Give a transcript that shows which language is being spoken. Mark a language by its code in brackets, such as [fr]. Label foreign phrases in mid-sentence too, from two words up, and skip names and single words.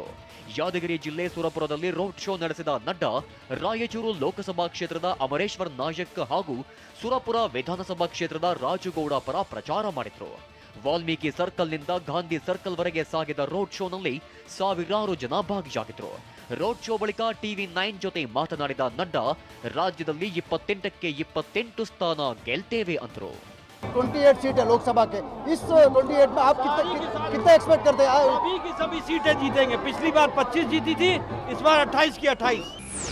[kn] ಯಾದಗಿರಿ ಜಿಲ್ಲೆ ಸುರಪುರದಲ್ಲಿ ರೋಡ್ ಶೋ ನಡೆಸಿದ ನಡ್ಡಾ ರಾಯಚೂರು ಲೋಕಸಭಾ ಕ್ಷೇತ್ರದ ಅಮರೇಶ್ವರ್ ನಾಯಕ್ ಹಾಗೂ ಸುರಪುರ ವಿಧಾನಸಭಾ ಕ್ಷೇತ್ರದ ರಾಜುಗೌಡ ಪರ ಪ್ರಚಾರ ಮಾಡಿದ್ರು. ವಾಲ್ಮೀಕಿ ಸರ್ಕಲ್ನಿಂದ ಗಾಂಧಿ ಸರ್ಕಲ್ ವರೆಗೆ ಸಾಗಿದ ರೋಡ್ ಶೋನಲ್ಲಿ ಸಾವಿರಾರು ಜನ ಭಾಗಿಯಾಗಿದ್ರು. ರೋಡ್ ಶೋ ಬಳಿಕ TV9 ಜೊತೆ ಮಾತನಾಡಿದ ನಡ್ಡಾ ರಾಜ್ಯದಲ್ಲಿ 28ಕ್ಕೆ 28 ಸ್ಥಾನ ಗೆಲ್ತೇವೆ ಅಂದ್ರು. [hi] 28 सीट है लोकसभा के, इस 28 में आप कितना एक्सपेक्ट करते हैं? सभी की सभी सीटें जीतेंगे। पिछली बार 25 जीती थी, इस बार 28 की 28।